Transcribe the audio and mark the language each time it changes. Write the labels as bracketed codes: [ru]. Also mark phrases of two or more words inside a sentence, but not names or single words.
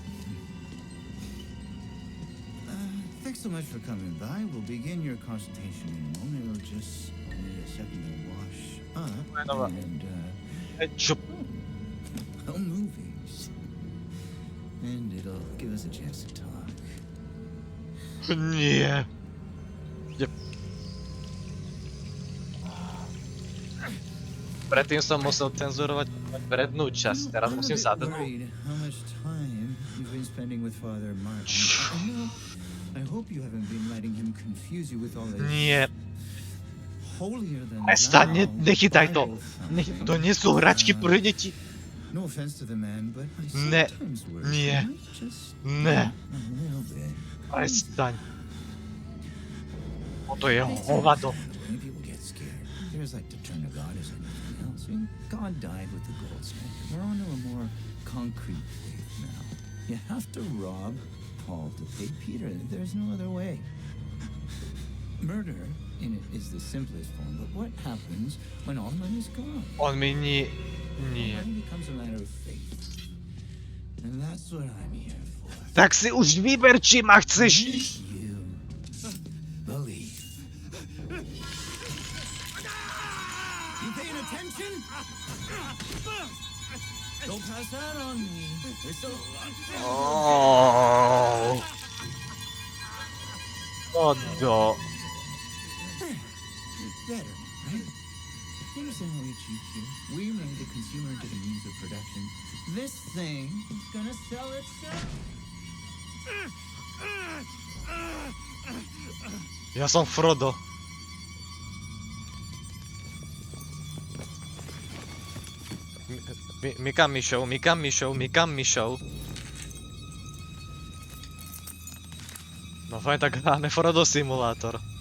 [en] Thanks so much for coming by. We'll begin your consultation in a moment. It'll just need a second to wash up. And, [sk] Čo? [en] movies. And it'll give us a chance to talk. [sk] Nie. Predtým som musel cenzurovať prednú časť, teraz musím zadnú. [en] worried how much time you've been spending with Father Martin. I hope you haven't been letting him confuse you with all this [sk] Nie. [en] holier than [sk] Prestaň, [en] thou [sk] nechytaj to. [en] Bible [sk] To nie sú hračky pre deti. [en] No offense to the man, but I [sk] Ne. [en] sometimes worry. [sk] Nie. [en] he might just [sk] Ne. [en] a little bit. [sk] Prestaň. To je hovado. [en] Many people get scared. There's like to turn to God as anything else. I mean, God died with the gold standard. We're on to a more concrete faith now. You have to rob Paul to pay Peter. There's no other way. Murder in it is the simplest form, but what happens when all money's gone? [sk] On mi nie. Nie. [en] Money becomes a matter of faith. And that's what I'm here for. [sk] Tak si už vyber, či ma chceš. [en] You believe. You paying attention? Don't pass that on me. There's a lot. Oh. Do. Better, right? You understand what we achieved here? We made the consumer into the means of production. This thing is gonna sell itself. [sk] Ja som Frodo. Mikam myšou. No fajn, tak hráme Frodo simulátor.